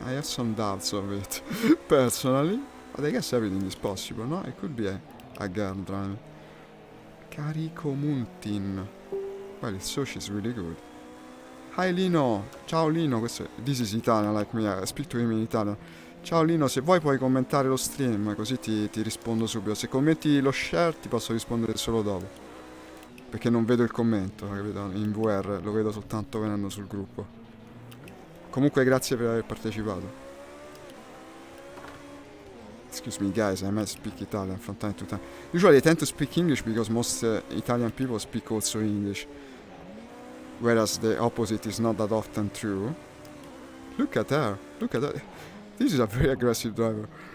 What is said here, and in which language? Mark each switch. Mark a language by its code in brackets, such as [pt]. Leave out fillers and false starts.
[en] I have some doubts of it, personally. But I guess everything is possible, no? It could be a girl driving. Carico Muntin. Well, it's so she's really good. Hi Lino. [it] Ciao Lino. [en] This is Italian like me. I speak to him in Italian. [it] Ciao Lino, se vuoi puoi commentare lo stream, così ti rispondo subito. Se commenti lo share ti posso rispondere solo dopo. Perché non vedo il commento, capito? In VR lo vedo soltanto venendo sul gruppo. Comunque grazie per aver partecipato. [en] Excuse me guys, I might speak Italian from time to time. Usually I tend to speak English because most Italian people speak also English. Whereas the opposite is not that often true. Look at her, look at that. This is a very aggressive driver.